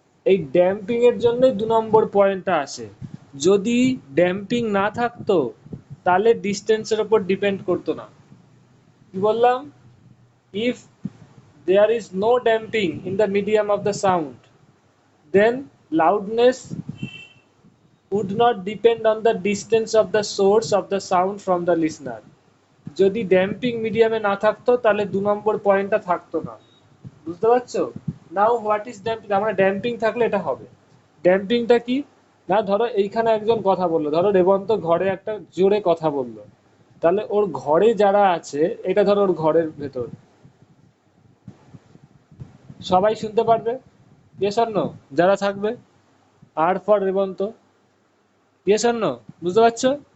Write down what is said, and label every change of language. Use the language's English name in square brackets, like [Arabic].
[Bangla] এই ড্যাম্পিং এর জন্যই 2 নম্বর পয়েন্টটা আসে। যদি ড্যাম্পিং না থাকতো তাহলে ডিস্টেন্সের উপর ডিপেন্ড করতো না। কি বললাম, [English] If there is no damping in the medium of the sound, then loudness would not depend on the distance of the source of the sound from the listener. [Bangla] যদি ড্যাম্পিং মিডিয়ামে না থাকতো তাহলে 2 নম্বর পয়েন্টটা থাকতো না। বুঝতে পারছো? [English] now what is damping, [Bangla] আমরা ড্যাম্পিং থাকলে এটা হবে। ড্যাম্পিংটা কি, না ধরো এইখানে একজন কথা বললো, ধরো রেবন্ত ঘরে একটা জোরে কথা বললো, তাহলে ওর ঘরে যারা আছে, এটা ধরো ওর ঘরের ভেতর, সবাই শুনতে পারবে, [English] yes or no, [Bangla] যারা থাকবে, আর for Revanth, yes or no, বুঝতে পারছো?